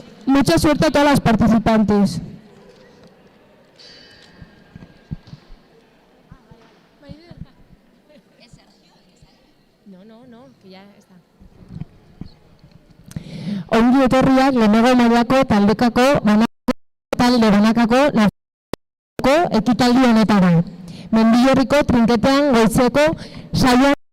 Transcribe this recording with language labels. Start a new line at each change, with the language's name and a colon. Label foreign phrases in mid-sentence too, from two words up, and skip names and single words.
Spanish: Mucha suerte a todas las participantes. No, que ya está.
Basque: Ongi etorriak lehenengo mailako taldekako talde banakako ekitaldi honetara. Mendillorriko trinketean goizeko saioan